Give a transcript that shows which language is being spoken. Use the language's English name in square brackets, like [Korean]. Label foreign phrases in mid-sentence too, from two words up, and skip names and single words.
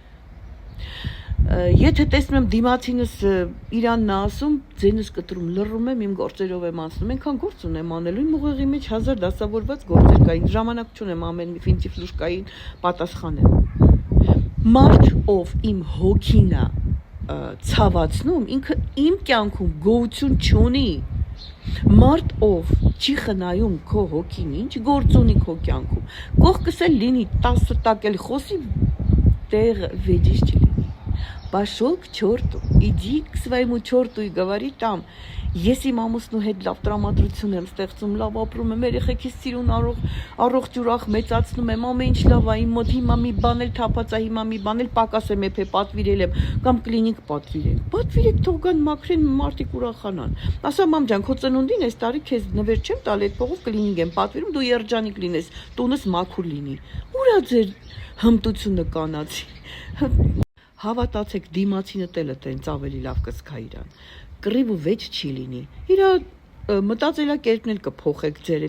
[Armenian] Եթե տեսնում եմ դիմացինս իրանն է ասում, ձենս կտրում, լռում եմ, իմ գործերով եմ անցնում, այնքան գործ ունեմ անելու, իմ ուղեղի մեջ 1000 դասավորված գործեր կային, ժամանակ չունեմ ամեն մի ֆինտիֆլուշկային պատասխանեմ։ Մարդ, ով իմ հոգին է ցավացնում, ինքը իմ կյանքում գոյություն չունի։ Մարդ ով չի խնայում քո հոգին, ինչ գործ ունի քո կյանքում, կողքս էլ լինի 10 տակ էլ խոսի, տեղ վեճից չլինի։ [Russian] Пошел к черту, иди к своему черту и говори там. [Armenian] Ես իմ ամուսնու հետ լավ տրամադրություն եմ ստեղծում, լավ ապրում եմ, երեխեքիս սիրուն առողջ ուրախ մեծացնում եմ, ամեն ինչ լավ է, իմ մոտ հիմա մի բան էլ թափած է, հիմա մի բան էլ պակաս եմ եփե պատվիրել եմ, կամ կլինիկ պատվիրել։ Պատվիրեք թող գան մաքրեն մարդիկ ուրախանան։ Ասա մամ ջան, քո ծնունդին այս տարի քեզ նվեր չեմ տալ, այդ փողով կլինիկ եմ պատվիրում, դու երջանիկ լինես, տունս մաքուր լինի։ Ուրա ձեր հմտությունը կանացի։ Հավատացեք, դիմացինը տելը տենց ավելի լավ կսկա իրան։ Կռիվ ու վեճ չի լինի։ Իրա մտածելակերպն էլ կփոխեք ձեր